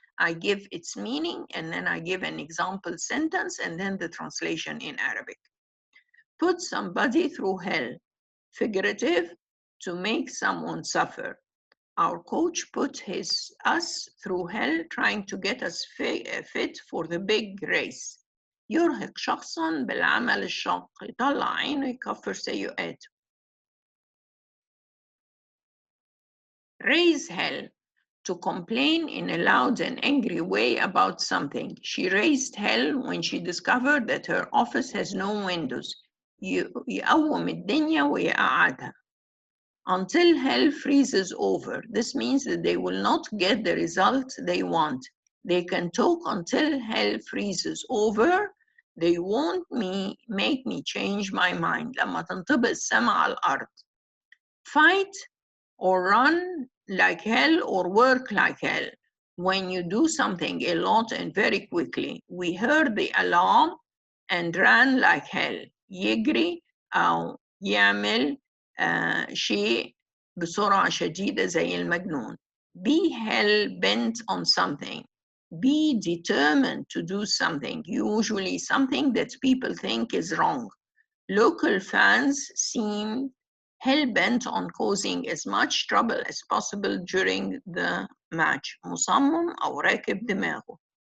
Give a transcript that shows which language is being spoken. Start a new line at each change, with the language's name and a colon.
English: I give its meaning, and then I give an example sentence, and then the translation in Arabic. Put somebody through hell, figurative, to make someone suffer. Our coach put us through hell trying to get us fit for the big race.
Arabic: يرهق شخصا بالعمل الشاق، يطلع عينه يكفر سيئاته.
English: Raise hell, to complain in a loud and angry way about something. She raised hell when she discovered that her office has no windows.
Arabic: يقوم الدنيا ويقعدها.
English: Until hell freezes over. This means that they will not get the result they want. They can talk until hell freezes over. They won't make me change my mind.
Arabic: لما تنطبق السما على الأرض.
English: Fight or run like hell or work like hell. When you do something a lot and very quickly. We heard the alarm and ran like hell.
Arabic: يجري أو يعمل شيء بسرعة شديدة زي المجنون.
English: Be hell bent on something. Be determined to do something, usually something that people think is wrong. Local fans seem hell-bent on causing as much trouble as possible during the match.
Arabic: مصمم أو راكب دماغه.